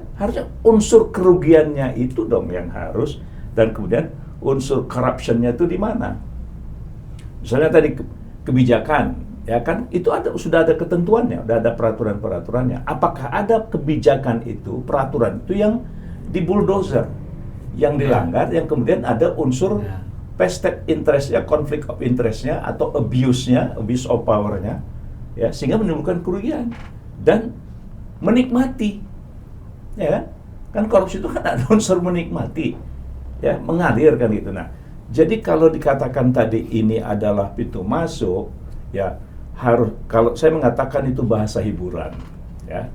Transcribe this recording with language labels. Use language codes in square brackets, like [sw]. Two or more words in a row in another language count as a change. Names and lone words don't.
[id] Harusnya unsur kerugiannya itu dong yang harus, dan kemudian unsur corruption-nya itu di mana? Misalnya tadi kebijakan, ya kan? Itu sudah ada ketentuannya, sudah ada peraturan-peraturannya. Apakah ada kebijakan itu, peraturan itu yang di bulldozer, yang dilanggar, yang kemudian ada unsur [en] vested interest-nya, conflict of interest-nya, [id] atau abuse-nya, [en] abuse of power-nya, [id] ya, sehingga menimbulkan kerugian dan menikmati, ya kan? Kan korupsi itu kan ada unsur menikmati, ya, mengalir kan gitu. Nah, jadi kalau dikatakan tadi ini adalah pintu masuk, ya harus, kalau saya mengatakan itu bahasa hiburan, ya.